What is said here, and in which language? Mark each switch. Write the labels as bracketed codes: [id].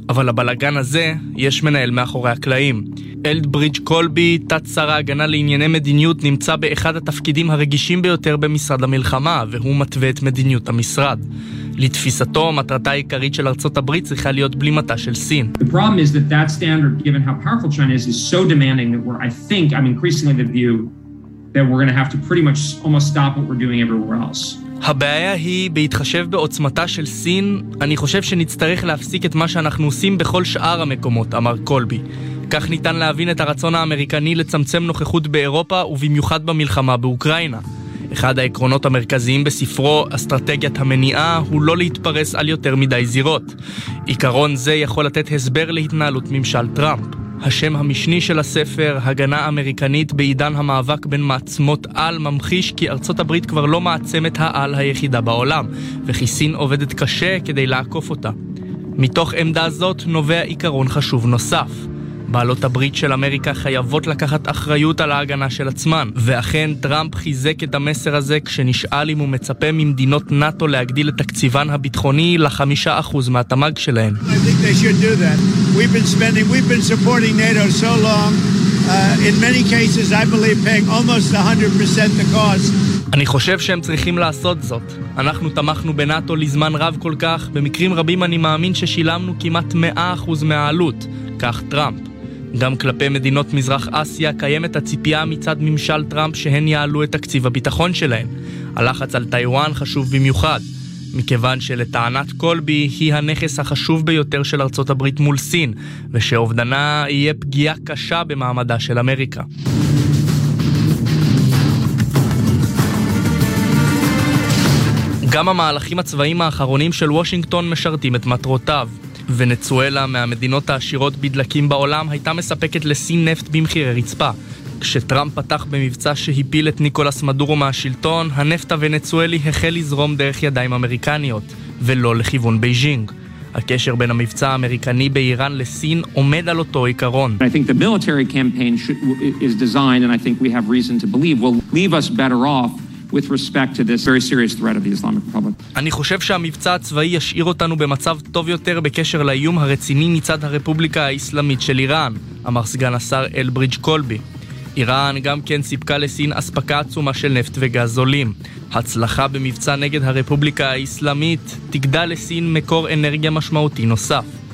[he] אבל הבלגן הזה, יש מנהל מאחורי הקלעים. אלברייג' קולבי, תת שר ההגנה לענייני מדיניות, נמצא באחד התפקידים הרגישים ביותר במשרד המלחמה, והוא מתווה את מדיניות המשרד. לתפיסתו, מטרתה העיקרית של ארצות הברית צריכה להיות בלימתה של סין. [en] The problem is that that standard, given how powerful China is so demanding that we're, I think, I'm increasingly the view that we're going to have to pretty much almost stop what we're doing everywhere else. [he] הבעיה היא, בהתחשב בעוצמתה של סין, אני חושב שנצטרך להפסיק את מה שאנחנו עושים בכל שאר המקומות, אמר קולבי. כך ניתן להבין את הרצון האמריקני לצמצם נוכחות באירופה ובמיוחד במלחמה באוקראינה. אחד העקרונות המרכזיים בספרו, אסטרטגיית המניעה, הוא לא להתפרס על יותר מדי זירות. עיקרון זה יכול לתת הסבר להתנהלות ממשל טראמפ. השם המשני של הספר, הגנה אמריקנית בעידן המאבק בין מעצמות על, ממחיש כי ארצות הברית כבר לא מעצמת העל היחידה בעולם, וכי סין עובדת קשה כדי לעקוף אותה. מתוך עמדה זאת נובע עיקרון חשוב נוסף. בעלות הברית של אמריקה חייבות לקחת אחריות על ההגנה של עצמן. ואכן, טראמפ חיזק את המסר הזה כשנשאל אם הוא מצפה ממדינות נאטו להגדיל את תקציבן הביטחוני ל5% מהתמ"ג שלהן. [en] I think they should do that. We've been supporting NATO so long. In many cases, I believe paying almost 100% the cost. [he] אני חושב שהם צריכים לעשות זאת. אנחנו תמכנו בנאטו לזמן רב כל כך, במקרים רבים אני מאמין ששילמנו כמעט 100% מהעלות, כך טראמפ. גם כלפי מדינות מזרח אסיה קיימת הציפייה מצד ממשל טראמפ שהן יעלו את תקציב הביטחון שלהן. הלחץ על טיואן חשוב במיוחד, מכיוון שלטענת קולבי היא הנכס החשוב ביותר של ארצות הברית מול סין, ושאובדנה יהיה פגיעה קשה במעמדה של אמריקה. גם המהלכים הצבאיים האחרונים של וושינגטון משרתים את מטרותיו. ונצואלה, מהמדינות העשירות בדלקים בעולם, הייתה מספקת לסין נפט במחירי רצפה. כשטראמפ פתח במבצע שהפיל את ניקולס מדורו מהשלטון, הנפט הוונצואלי החל לזרום דרך ידיים אמריקניות, ולא לכיוון בייג'ינג. הקשר בין המבצע האמריקני באיראן לסין עומד על אותו עיקרון. [en] I think the military campaign is designed, and I think we have reason to believe, will leave us better off with respect to this very serious threat of the Islamic Republic. [he] אני חושב שהמבצע הצבאי ישאיר אותנו במצב טוב יותר בקשר לאיום הרציני מצד הרפובליקה האסלאמית של איראן, אמר סגן השר אלברייג' קולבי. איראן גם כן סיפקה לסין אספקה עצומה של נפט וגז עולים. הצלחה במבצע נגד הרפובליקה האסלאמית תגדל לסין מקור אנרגיה משמעותי נוסף.